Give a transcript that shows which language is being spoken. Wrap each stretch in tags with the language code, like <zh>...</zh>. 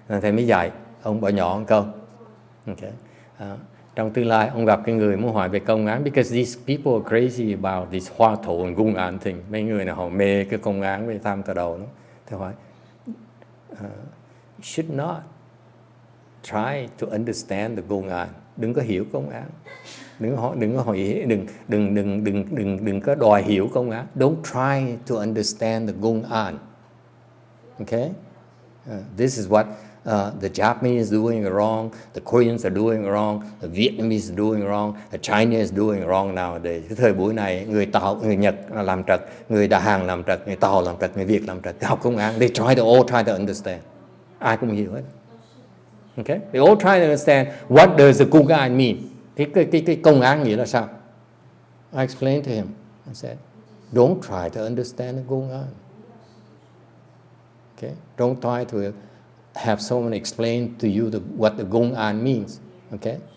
<vi>Thầy mới dạy ông bỏ nhỏ một câu. Okay. Trong tương lai, ông gặp cái người muốn hỏi về công án,</vi> <en>because these people are crazy about this Hoa Thổ and Gung An thing.</en> <vi>Mấy người nào họ mê cái công án với tham tà đầu đó. Thầy hỏi,</vi> <en>should not try to understand the Gung An.</en> <vi>Đừng có hiểu công án. Đừng có đòi hiểu công án.</vi> <en>Don't try to understand the Gung An. Okay? This is what the Japanese is doing wrong, the Koreans are doing wrong, the Vietnamese is doing wrong, the Chinese is doing wrong nowadays.</en> <vi>Cái thời buổi này, người Nhật làm trật, người Hàn làm trật, người Tàu làm trật, người Việt làm trật. Học công án,</vi> <en>they all try to understand.</en> <vi>Ai cũng hiểu hết. Okay?</vi> <en>They all try to understand what does the Gung An mean.</en> <vi>Cái công án nghĩa là sao?</vi> <en>I explained to him. I said, don't try to understand the Gung An. Okay? Don't try to have someone explain to you what the Gung An means. Okay?</en>